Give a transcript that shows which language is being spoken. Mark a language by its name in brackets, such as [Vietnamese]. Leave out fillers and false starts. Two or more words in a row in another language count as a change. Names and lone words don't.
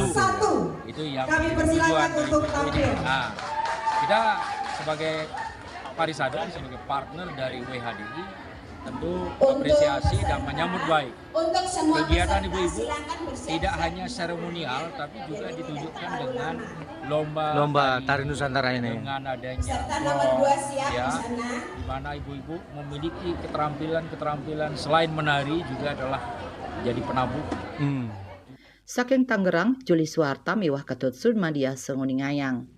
[Indonesian] Itu yang tujuan dari ibu ini. Nah, kita sebagai Parisada, sebagai partner dari WHDI, tentu apresiasi dan menyambut baik kegiatan ibu-ibu tidak hanya seremonial tapi juga ditunjukkan dengan lomba Tari Nusantara ini dengan adanya ya, di mana ibu-ibu memiliki keterampilan selain menari juga adalah jadi penabuh. [Balinese] Saking Tangerang, Juli Suarta miwah Ketut Surmadia Senguningayang.